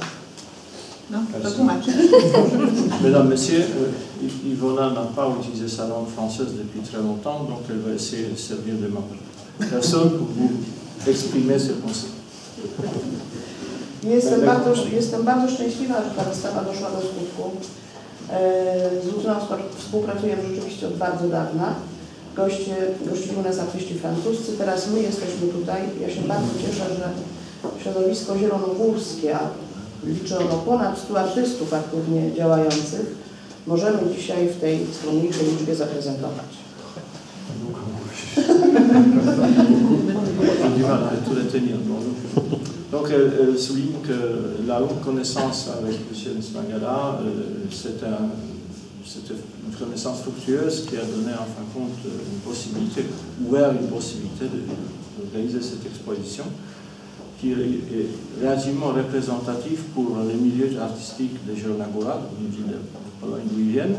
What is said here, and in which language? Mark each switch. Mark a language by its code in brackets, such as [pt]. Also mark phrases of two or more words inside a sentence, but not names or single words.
[pl] No, to tłumaczę. [fr] Mesdames, Messieurs, Ivona n'a pas utilisé sa langue française depuis très longtemps, donc elle va essayer de servir de ma personne pour vous exprimer ses pensées. [pl] Jestem bardzo szczęśliwa, że ta wystawa doszła do skutku. Z Lucyną współpracujemy rzeczywiście od bardzo dawna. Gościli u nas artyści francuscy, teraz my jesteśmy tutaj. Ja się bardzo cieszę, że środowisko zielonogórskie, a liczy ono ponad 100 artystów aktywnie działających, możemy dzisiaj w tej skromniejszej liczbie zaprezentować. [fr] Donc elle souligne que la connaissance avec M. Nsmangala, c'était une connaissance fructueuse qui a donné en fin de compte une possibilité, ouvert une possibilité de réaliser cette exposition qui est relativement représentative pour les milieux artistiques de Jelona-Góra, une ville de Pologne d'où ils viennent.